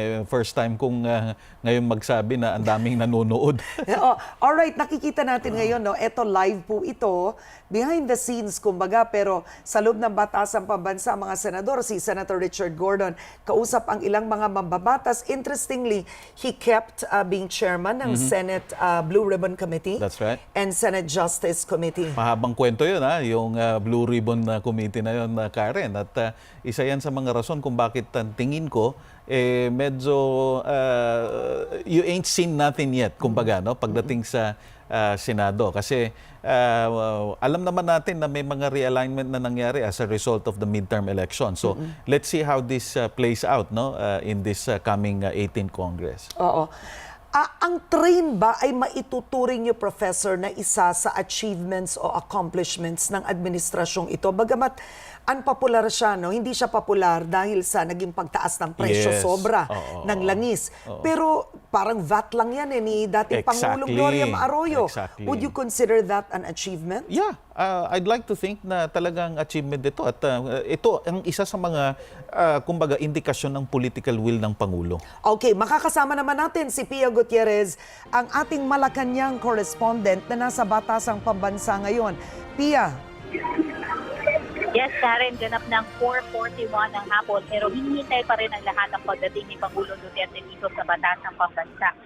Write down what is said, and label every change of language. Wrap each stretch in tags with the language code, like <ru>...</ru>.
<tl>First time kong ngayon magsabi na ang daming nanonood. Alright, nakikita natin ngayon, no? Ito live po ito,</tl> <en>behind the scenes</en> <tl>kumbaga, pero sa loob ng batasang pambansa, mga senador, si Senator Richard Gordon, kausap ang ilang mga mambabatas.</tl> <en>Interestingly, he kept being chairman ng Senate Blue Ribbon Committee. That's right. And Senate Justice Committee.</en> <tl>Mahabang kwento yun, yung Blue Ribbon Committee na yun, Karen. At isa yan sa mga rason kung bakit tingin ko, medyo</tl> <en>you ain't seen nothing yet,</en> <tl>kumbaga, no? Pagdating sa Senado. Kasi alam naman natin na may mga realignment na nangyari</tl> <en>as a result of the midterm election. So let's see how this plays out, no, in this coming 18th Congress.</en> <tl>Oo. Ang train ba ay maituturing niyo, Professor, na isa sa achievements o accomplishments ng administrasyong ito? Bagamat unpopular siya, no? Hindi siya popular dahil sa naging pagtaas ng presyo sobra ng langis. Pero parang VAT lang yan ni dating Pangulong Gloria Arroyo.</tl> <en>Would you consider that an achievement? Yeah, I'd like to think</en> <tl>na talagang achievement ito. At ito ang isa sa mga, kumbaga, indikasyon ng political will ng Pangulo. Okay, makakasama naman natin si Pia Gutierrez, ang ating Malacanang correspondent na nasa Batasang Pambansa ngayon. Pia. Yes, Karen, ganap ng 4:41 ng hapon pero hinihintay pa rin ang lahat ng pagdating ni Pangulong Duterte dito sa Batasang Pambansa.</tl>